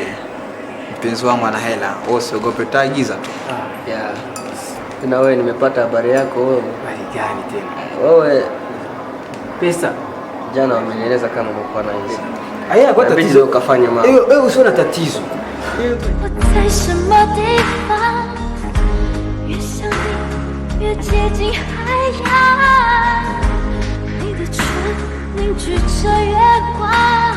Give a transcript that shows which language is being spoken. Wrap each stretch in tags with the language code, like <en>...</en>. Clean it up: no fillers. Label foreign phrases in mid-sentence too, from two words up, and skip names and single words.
<sw>Mpenzi wangu ana hela. Usiogope, taagiza tu. Yeah. Na wewe nimepata habari yako wewe. Habari gani tena? Wewe pesa jana wamenieleza kama umekuwa na hizo. Haya kwa tatizo ukafanya mambo. Wewe usio na tatizo.</sw> <zh>在什么地方？越想你，越接近海洋。你的唇， 凝聚着月光。</zh>